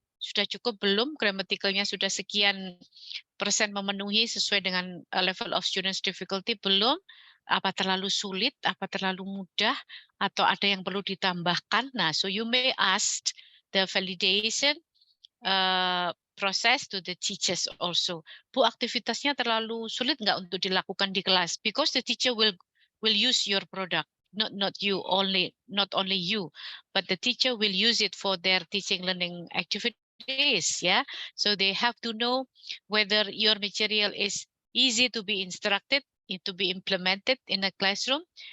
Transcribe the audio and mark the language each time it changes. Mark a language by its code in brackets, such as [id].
[id] sudah cukup belum, gramaticalnya sudah sekian persen memenuhi sesuai dengan [en] level of students difficulty [id] belum, apa terlalu sulit, apa terlalu mudah, atau ada yang perlu ditambahkan. [en] Nah, so you may ask the validation process to the teachers also. [id] Bu, aktivitasnya terlalu sulit nggak untuk dilakukan di kelas? [en] Because the teacher will use your product, not you only, not only you, but the teacher will use it for their teaching learning activities. Yeah, so they have to know whether your material is easy to be instructed, to be implemented in a classroom.